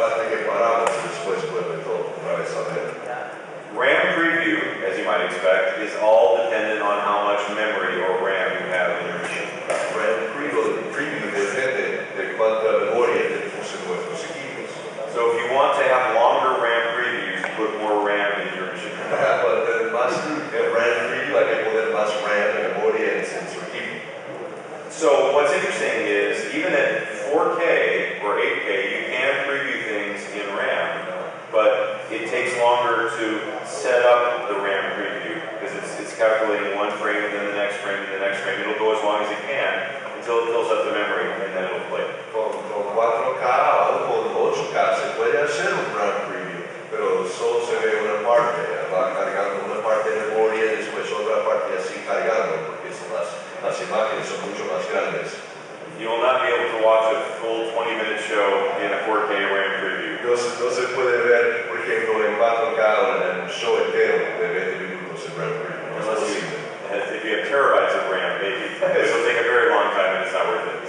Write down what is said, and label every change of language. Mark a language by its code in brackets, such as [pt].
[es] Hasta que paramos y después vuelve todo otra vez a ver. [en] RAM preview, as you might expect, is all dependent on how much memory or RAM you have in your machine. [es] RAM preview depende de cuánta memoria tenemos en nuestros equipos. [en] So if you want to have longer RAM previews, put more RAM in your machine. [es] Para tener más RAM preview hay que poner más RAM de memoria en su equipo. [en] So what's interesting is, even at 4K or 8K, you can preview things in RAM, but it takes longer to set up the RAM preview because it's calculating one frame and then the next frame and the next frame. It'll go as long as it can until it fills up the memory and then it'll play. [es] Con 4K o con 8K se puede hacer un RAM preview, pero solo se ve una parte, va cargando una parte de memoria y después otra parte así cargando, porque son las imágenes son mucho más grandes. [en] You will not be able to watch a full 20-minute show in a 4K RAM preview. [es] No se puede ver, por ejemplo, en 4K o en un show entero de 20 minutos en RAM preview. No es posible. [en] If you have terabytes of RAM, maybe. This will take a very long time and it's not worth it.